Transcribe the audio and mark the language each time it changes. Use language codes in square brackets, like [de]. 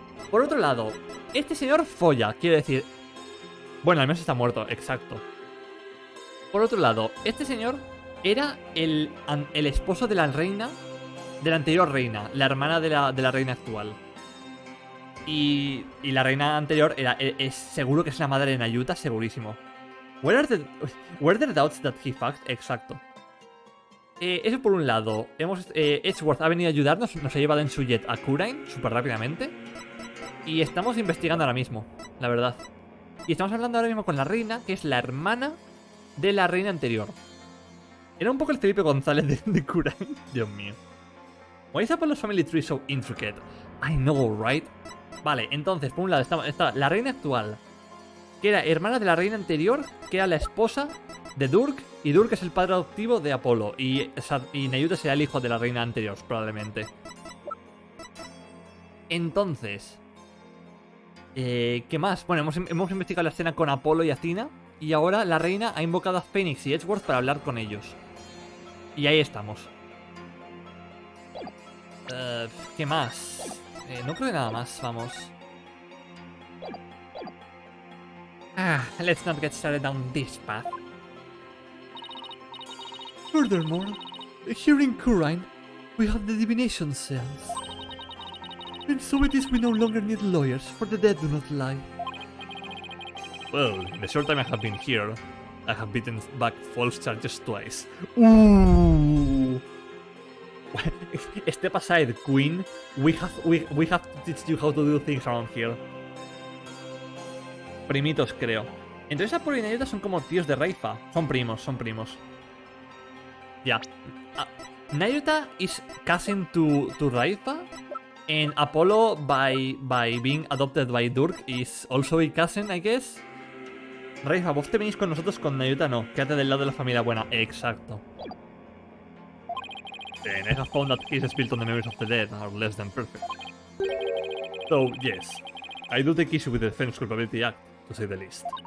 [es] Por otro lado, este señor folla, quiero decir... Bueno, al menos está muerto, exacto. Por otro lado, este señor era el esposo de la reina, de la anterior reina, la hermana de la reina actual. Y la reina anterior es seguro que es la madre de Nayuta, segurísimo. [en] Were there doubts that he fucked? [es] Exacto. Eso por un lado. Edgeworth ha venido a ayudarnos, nos ha llevado en su jet a Kurain súper rápidamente. Y estamos investigando ahora mismo, la verdad. Y estamos hablando ahora mismo con la reina, que es la hermana de la reina anterior. Era un poco el Felipe González de Kurain. Dios mío. [en] Why is Apollo's family tree so intricate? I know, right? [es] Vale, entonces, por un lado está la reina actual, que era hermana de la reina anterior, que era la esposa de Durk, y Durk es el padre adoptivo de Apolo, y Nayuta será el hijo de la reina anterior, probablemente. Entonces, ¿qué más? Bueno, hemos investigado la escena con Apolo y Athena, y ahora la reina ha invocado a Phoenix y Edgeworth para hablar con ellos. Y ahí estamos. ¿Qué más? No creo que nada más, vamos. [en] Let's not get started down this path. Furthermore, here in Kurain, we have the divination cells. And so it is we no longer need lawyers, for the dead do not lie. Well, in the short time I have been here, I have beaten back false charges twice. Ooh. Step aside, Queen. We have to teach you how to do things around here. [es] Primitos, creo. Entonces Apolo y Nayuta son como tíos de Reifa. Son primos. Ya. [en] Nayuta is cousin to Reifa. And Apollo, by being adopted by Durk, is also a cousin, I guess. [es] Reifa, vos te venís con nosotros, con Nayuta no. Quédate del lado de la familia buena. Exacto. [en] And I have found that cases built on the memories of the dead are less than perfect. So, yes, I do take issue with the Defense Culpability Act, to say the least.